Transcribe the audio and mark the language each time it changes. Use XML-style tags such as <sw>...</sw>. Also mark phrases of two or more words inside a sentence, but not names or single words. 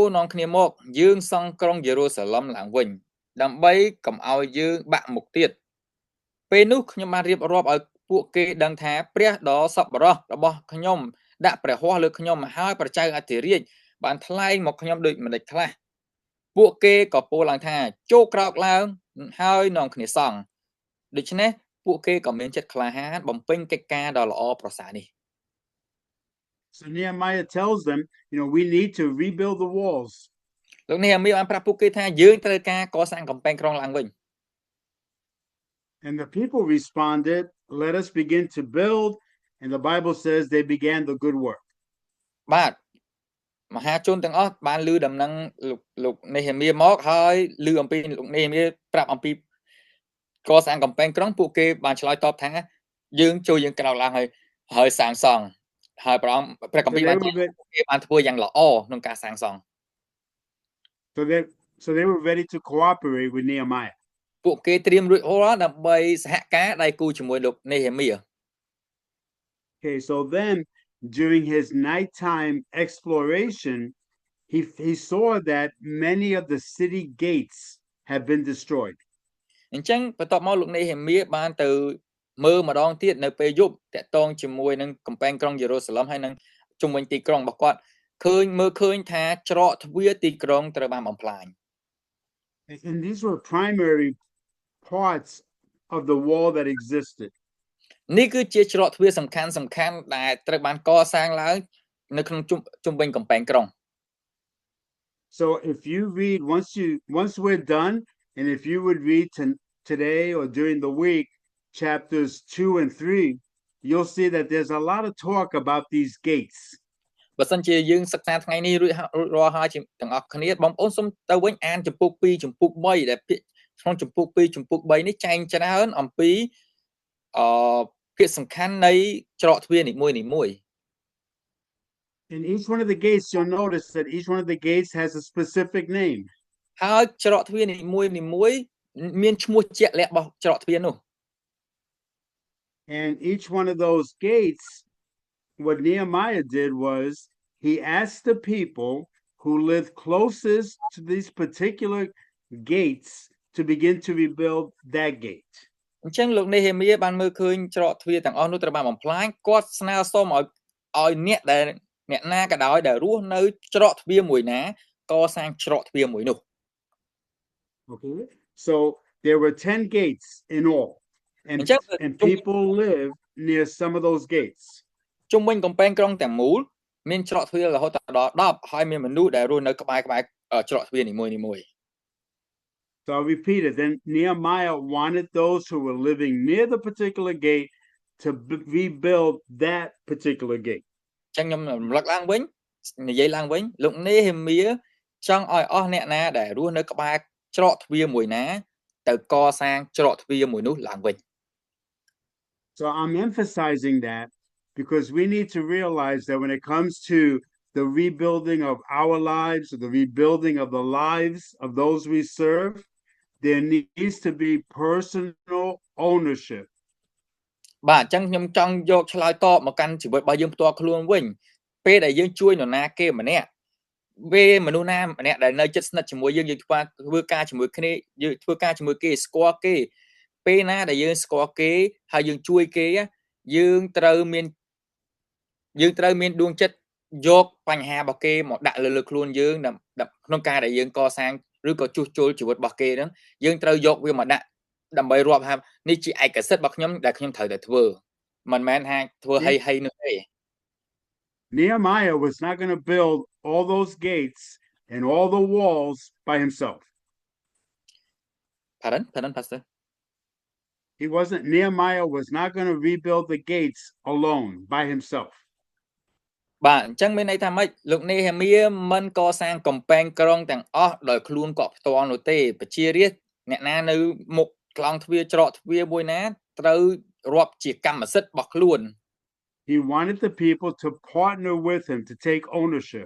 <km>នាំគ្នាមកយើងសង់ក្រុងយេរូសាឡឹមឡើងវិញដើម្បីកុំឲ្យយើងបាក់មុខទៀតពេលនោះខ្ញុំបានរៀបរាប់ឲ្យពួកគេដឹងថាព្រះដ៏សប្បុរសរបស់ខ្ញុំដាក់ព្រះហស្ថលើខ្ញុំហើយព្រះចៅអធិរាជបានថ្លែងមកខ្ញុំដូចម្ដេចខ្លះពួកគេក៏ពោលឡើងថាចូលក្រោកឡើងហើយនាំគ្នាសង់ដូច្នេះពួកគេក៏មានចិត្តក្លាហានបំពេញកិច្ចការដ៏ល្អប្រសើរនេះ</km> <en>So Nehemiah tells them, we need to rebuild the walls.</en> <km>លោកនេហេមៀបានប្រាប់ពួកគេថាយើងត្រូវការកសាងកំពែងក្រុងឡើងវិញ</km> <en>And the people responded, let us begin to build. And the Bible says they began the good work.</en> <km>បាទមហាជនទាំងអស់បានឮដំណឹងលោកនេហេមៀមកហើយឮអំពីលោកនេហេមៀប្រាប់អំពីកសាងកំពែងក្រុងពួកគេបានឆ្លើយតបថាយើងចូលយើងក្រោកឡើងហើយសាងសង់ហើយព្រះគម្ពីរបានគេបានធ្វើយ៉ាងល្អក្នុងការសាងសង់</km> <en>So they were ready to cooperate with Nehemiah.</en> <km>ពួកគេត្រៀមរួចរាល់ដើម្បីសហការដៃគូជាមួយលោកនេហេមៀ</km> <en>Okay, so then during his nighttime exploration, he saw that many of the city gates have been destroyed.</en> <km>អញ្ចឹងបន្ទាប់មកលោកនេហេមៀបានទៅមើលម្ដងទៀតនៅពេលយប់តាក់ទងជាមួយនឹងកំពែងក្រុងយេរូសាឡឹមហើយនឹងជុំវិញទីក្រុងរបស់គាត់មើលឃើញថាច្រកទ្វារទីក្រុងត្រូវបានបំផ្លាញ</km> <en>And these were primary parts of the wall that existed.</en> <km>នេះគឺជាច្រកទ្វារសំខាន់ដែលត្រូវបានកសាងឡើងនៅក្នុងជុំវិញកំពែងក្រុង</km> <en>So if you read once we're done, and if you would read today or during the week chapters 2 and 3, you'll see that there's a lot of talk about these gates.</en> <km>បើសិនជាយើងសិក្សាថ្ងៃនេះរួចរាល់ហើយទាំងអស់គ្នាបងប្អូនសូមទៅវិញអានចំពុក2ចំពុក3ដែលក្នុងចំពុក2ចំពុក3នេះចែងច្រើនអំពីពាក្យសំខាន់នៃច្រកទ្វារនីមួយៗ</km> <en>In each one of the gates, you'll notice that each one of the gates has a specific name.</en> <km>ហើយច្រកទ្វារនីមួយមានឈ្មោះជាក់លាក់របស់ច្រកទ្វារនោះ</km> <en>And each one of those gates, what Nehemiah did was he asked the people who lived closest to these particular gates to begin to rebuild that gate.</en> <km>អញ្ចឹងលោកនេហេមៀបានមើលឃើញច្រកទ្វារទាំងអស់នោះត្រូវបានបំផ្លាញគាត់ស្នើសុំឲ្យអ្នកណាក៏ដោយដែលរស់នៅច្រកទ្វារមួយណាកសាងច្រកទ្វារមួយនោះ</km> <en>Okay. So there were 10 gates in all. And people live near some of those gates.</en> <km>ជុំវិញកំពែងក្រុងទាំងមូលមានច្រកទ្វាររហូតដល់10ហើយមានមនុស្សដែលរស់នៅក្បែរច្រកទ្វារនីមួយៗ</km> <en>So I'll repeat it. Then Nehemiah wanted those who were living near the particular gate to rebuild that particular gate.</en> <km>ចឹងខ្ញុំរំលឹកឡើងវិញនិយាយឡើងវិញលោកនេហេមៀចង់ឲ្យអស់អ្នកណាដែលរស់នៅក្បែរច្រកទ្វារមួយណាទៅកសាងច្រកទ្វារមួយនោះឡើងវិញ</km> <en>So I'm emphasizing that because we need to realize that when it comes to the rebuilding of our lives or the rebuilding of the lives of those we serve, there needs to be personal ownership.</en> <km>បាទអញ្ចឹងខ្ញុំចង់យកឆ្លើយតបមកកាន់ជីវិតរបស់យើងផ្ទាល់ខ្លួនវិញពេលដែលយើងជួយនរណាគេម្នាក់ពេលមនុស្សណាម្នាក់ដែលនៅជិតស្និទ្ធជាមួយយើងធ្វើការជាមួយគ្នាយើងធ្វើការជាមួយគេស្គាល់គេពេលណាដែលយើងស្គាល់គេហើយយើងជួយគេយើងត្រូវ មានដួងចិត្តយកបញ្ហារបស់គេមកដាក់លើខ្លួនយើងក្នុងការដែលយើងកសាងឬក៏ជួសជុលជីវិតរបស់គេហ្នឹងយើងត្រូវយកវាមកដាក់ដើម្បីរាប់ថានេះជាឯកសិទ្ធិរបស់ខ្ញុំដែលខ្ញុំត្រូវតែធ្វើមិនមែនថាធ្វើហីនោះទេ</km> <en>Nehemiah was not going to build all those gates and all the walls by himself. Pardon, Pastor. Nehemiah was not going to rebuild the gates alone by himself.</en> <km>បាទអញ្ចឹងមានន័យថាម៉េចលោកនេហេមៀមិនកសាងកំពែងក្រុងទាំងអស់ដោយខ្លួនគាត់ផ្ទាល់នោះទេប្រជារាស្ត្រអ្នកណានៅមុខក្លោងទ្វារច្រកទ្វារមួយណាត្រូវរាប់ជាកម្មសិទ្ធិរបស់ខ្លួន</km> <en>He wanted the people to partner with him to take ownership.</en>